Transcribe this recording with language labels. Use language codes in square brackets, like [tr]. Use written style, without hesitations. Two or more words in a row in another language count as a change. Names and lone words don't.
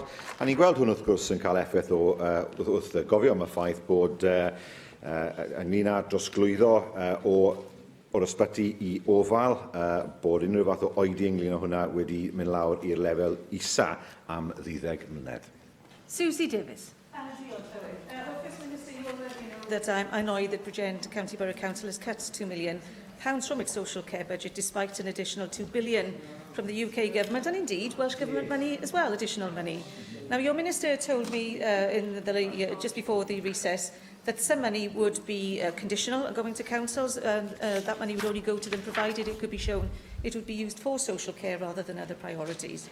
[cy] A ni'n gweld hwn wrth gwrs yn cael effaith wrth gofio am y ffaith bod ynglyn â drosglwyddo o'r ysbyty i ofal, bod unrhyw fath o oedi ynglyn â hwnna wedi mynd lawr i'r lefel isa am 12 mlynedd. Susie Davies. [en] That I'm annoyed that Bridgend County Borough Council has cut £2 million from its social care budget, despite an additional £2 billion from the UK Government, and indeed Welsh Government money as well, additional money. Now, your Minister told me just before the recess that some money would be conditional and going to councils, and that money would only go to them provided it could be shown it would be used for social care rather than other priorities.